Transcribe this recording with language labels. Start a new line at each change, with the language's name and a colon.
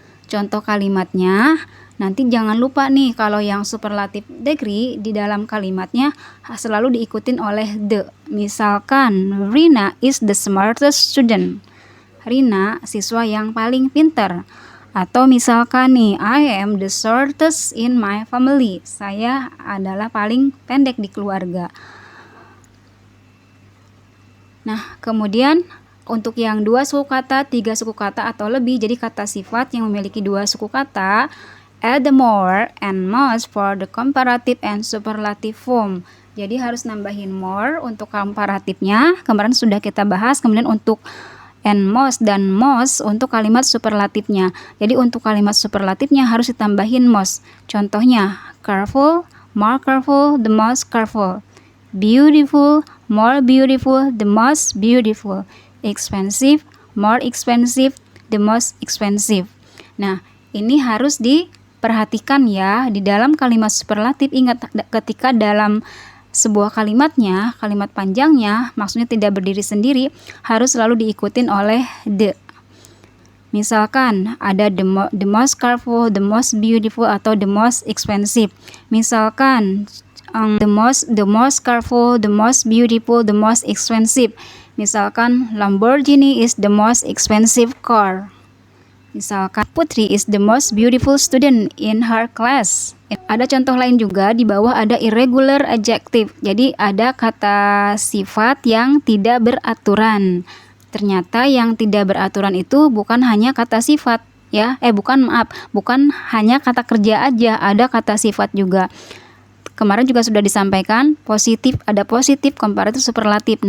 Indonesian: Contoh kalimatnya, nanti jangan lupa nih kalau yang superlative degree di dalam kalimatnya selalu diikutin oleh the. Misalkan
English: Rina is the smartest student.
Indonesian: Rina siswa yang paling pintar. Atau misalkan nih,
English: I am the shortest in my family.
Indonesian: Saya adalah paling pendek di keluarga. Nah, kemudian untuk yang 2 suku kata, 3 suku kata atau lebih, jadi kata sifat yang memiliki 2 suku kata,
English: add the more and most for the comparative and superlative form.
Indonesian: Jadi harus nambahin more untuk komparatifnya, kemarin sudah kita bahas. Kemudian untuk
English: and most
Indonesian: dan most untuk kalimat superlatifnya. Jadi untuk kalimat superlatifnya harus ditambahin most. Contohnya,
English: careful, more careful, the most careful. Beautiful, more beautiful, the most beautiful. Expensive, more expensive, the most expensive.
Indonesian: Nah, ini harus diperhatikan ya di dalam kalimat superlatif. Ingat, ketika dalam sebuah kalimatnya, kalimat panjangnya, maksudnya tidak berdiri sendiri, harus selalu diikutin oleh the. Misalkan ada
English: the most careful, the most beautiful,
Indonesian: atau
English: the most expensive.
Indonesian: Misalkan
English: the most careful, the most beautiful, the most expensive.
Indonesian: Misalkan
English: Lamborghini is the most expensive car.
Indonesian: Misalkan
English: Putri is the most beautiful student in her class.
Indonesian: Ada contoh lain juga, di bawah ada irregular adjective. Jadi ada kata sifat yang tidak beraturan. Ternyata yang tidak beraturan itu bukan hanya kata sifat ya. Bukan hanya kata kerja aja, ada kata sifat juga. Kemarin juga sudah disampaikan, positif, ada positif, komparatif, superlatif.